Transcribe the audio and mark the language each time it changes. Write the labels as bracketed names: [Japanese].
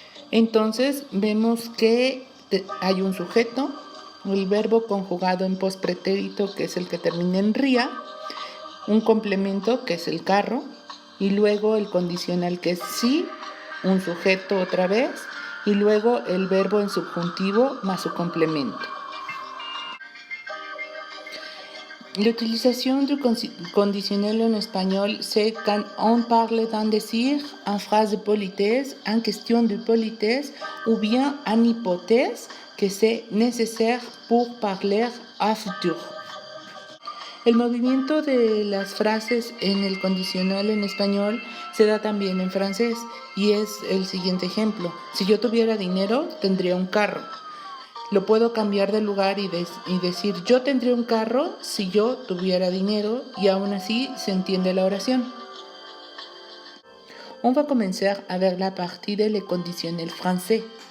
[Spanish] Entonces vemos que hay un sujeto, el verbo conjugado en pospretérito, que es el que termina en ría, un complemento, que es el carro, y luego el condicional, que es sí, un sujeto otra vez, y luego el verbo en subjuntivo más su complemento. [French] La utilisation du conditionnel en espagnol, c'est quand on parle d'un désir, en phrase de politesse, en question de politesse, ou bien en hypothèse que c'est nécessaire pour parler à futur. [Spanish] El movimiento de las frases en el condicional en español se da también en francés y es el siguiente ejemplo. Si yo tuviera dinero, tendría un carro. Lo puedo cambiar de lugar y decir yo tendría un carro si yo tuviera dinero y aún así se entiende la oración. [French] On va commencer avec la partie de les conditionnels français.